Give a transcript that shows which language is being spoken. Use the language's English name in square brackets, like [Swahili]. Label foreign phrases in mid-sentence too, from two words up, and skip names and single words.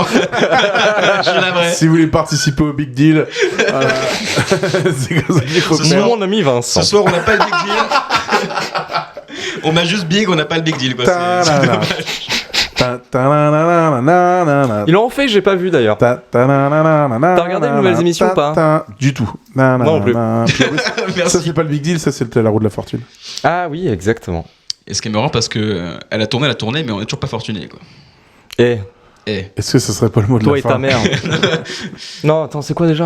[French] Je suis navré. Si vous voulez participer au Big Deal, c'est comme ça qu'il faut Ce faire. soir, Mon ami Vincent. Ce soir, on n'a pas le big deal. On m'a juste big, on n'a pas le big deal. Quoi. C'est Ta-da-da. dommage. Ta-ta-na-na-na-na-na-na. Ils l'ont fait, j'ai pas vu d'ailleurs. Ta-ta-na-na-na-na-na. T'as regardé les nouvelles émissions ou pas Ta-ta. Du tout. Na-na-na. Non plus. Puis, oui, ça, Merci. c'est pas le Big Deal, ça, c'est la roue de la fortune. Ah oui, exactement. Et ce qui est marrant parce que elle a tourné, mais on est toujours pas fortuné. Quoi. Et Eh. Est-ce que ce serait pas le mot de toi la et fin? ta mère. Non, attends, c'est quoi déjà?